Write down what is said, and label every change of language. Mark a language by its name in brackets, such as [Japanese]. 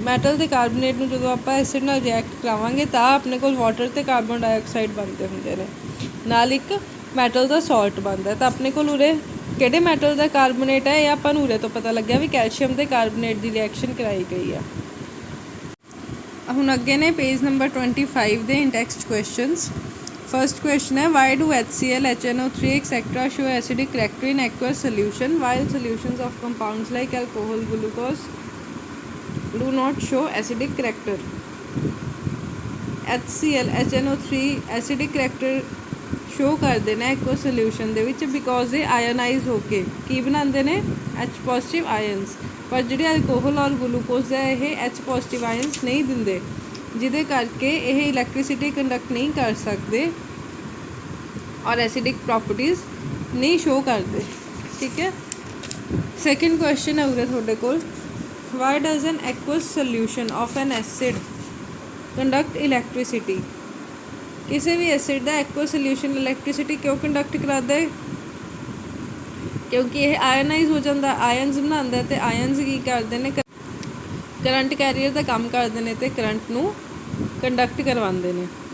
[Punjabi] Metal ਅਤੇ carbonate ਨੂੰ ਜਦੋਂ ਆਪਾਂ ਐਸਿਡ ਨਾਲ ਰਿਐਕਟ ਕਰਾਵਾਂਗੇ ਤਾਂ ਆਪਣੇ ਕੋਲ ਵਾਟਰ ਅਤੇ ਕਾਰਬਨ ਡਾਈਆਕਸਾਈਡ ਬਣਦੇ ਹੁੰਦੇ ਨੇ, ਨਾਲ ਇੱਕ ਮੈਟਲ ਦਾ ਸਾਲਟ ਬਣਦਾ। ਤਾਂ ਆਪਣੇ ਕੋਲ ਉਰੇ ਕਿਹੜੇ ਮੈਟਲ ਦਾ ਕਾਰਬੋਨੇਟ ਹੈ, ਇਹ ਆਪਾਂ ਨੂੰ ਉਰੇ ਤੋਂ ਪਤਾ ਲੱਗਿਆ ਵੀ ਕੈਲਸ਼ੀਅਮ ਅਤੇ ਕਾਰਬੋਨੇਟ ਦੀ ਰਿਐਕਸ਼ਨ ਕਰਾਈ ਗਈ ਆ। ਹੁਣ ਅੱਗੇ ਨੇ ਪੇਜ ਨੰਬਰ 25 ਦੇ ਇੰਟੈਕਸਟ ਕੁਐਸਚਨਸ। [English] First question है why do HCl, HNO3 etcetera show acidic character in aqueous solution while solutions of compounds like alcohol, glucose do not show acidic character। [Hindi] HCl, HNO3 acidic character show करते हैं aqueous solution ਦੇ ਵਿੱਚ because ये ionise होके की बनाते हैं H positive ions, पर ਜਿਹੜੇ अल्कोहल और ग्लूकोज है ये H पॉजिटिव आयन्स नहीं दिंदे, [Punjabi] ਜਿਹਦੇ ਕਰਕੇ ਇਹ ਇਲੈਕਟ੍ਰੀਸਿਟੀ ਕੰਡਕਟ ਨਹੀਂ ਕਰ ਸਕਦੇ ਔਰ ਐਸਿਡਿਕ ਪ੍ਰੋਪਰਟੀਜ਼ ਨਹੀਂ ਸ਼ੋ ਕਰਦੇ। ਠੀਕ ਹੈ। ਸੈਕਿੰਡ ਕੁਐਸਚਨ ਹੈ ਉਰੇ ਤੁਹਾਡੇ ਕੋਲ, [English] Why does an aqueous solution of an acid conduct electricity. [Punjabi] ਕਿਸੇ ਵੀ ਐਸਿਡ ਦਾ ਐਕੁਅਸ ਸੋਲਿਊਸ਼ਨ ਇਲੈਕਟ੍ਰੀਸਿਟੀ ਕਿਉਂ ਕੰਡਕਟ ਕਰਾਦਾ ਹੈ? ਕਿਉਂਕਿ ਇਹ ਆਇਨਾਈਜ਼ ਹੋ ਜਾਂਦਾ, ਆਇਨਸ ਬਣਾਉਂਦਾ ਅਤੇ ਆਇਨਸ ਕੀ ਕਰਦੇ ਨੇ, ਕਰੰਟ ਕੈਰੀਅਰ ਦਾ ਕੰਮ ਕਰਦੇ ਨੇ ਅਤੇ ਕਰੰਟ ਨੂੰ ਕੰਡਕਟ ਕਰਵਾਉਂਦੇ ਨੇ।